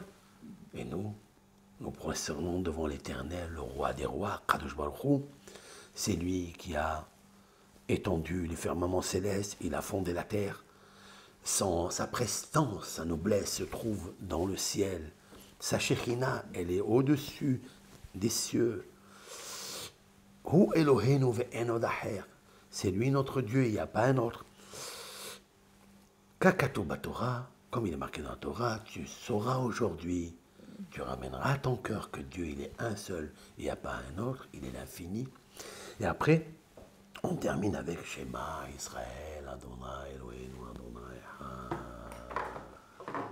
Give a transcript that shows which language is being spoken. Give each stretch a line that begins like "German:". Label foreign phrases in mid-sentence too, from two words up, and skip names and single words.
French: Et nous procédons devant l'Éternel, le roi des rois,
Hebrew: קדוש ברוך הוא.
French: C'est lui qui a étendu les firmaments célestes, il a fondé la terre. Sa prestance, sa noblesse se trouve dans le ciel. Sa Shekhinah, elle est au-dessus des cieux.
Hebrew: הוא אלוהינו ואין עוד אחר.
French: C'est lui notre Dieu, il n'y a pas un autre.
Hebrew: ככתוב בתורה,
French: comme il est marqué dans la Torah, tu sauras aujourd'hui, tu ramèneras à ton cœur que Dieu, il est un seul, il n'y a pas un autre, il est l'infini. Et après, on termine avec
Hebrew: שמע ישראל ה' אלוהינו ה' אחד.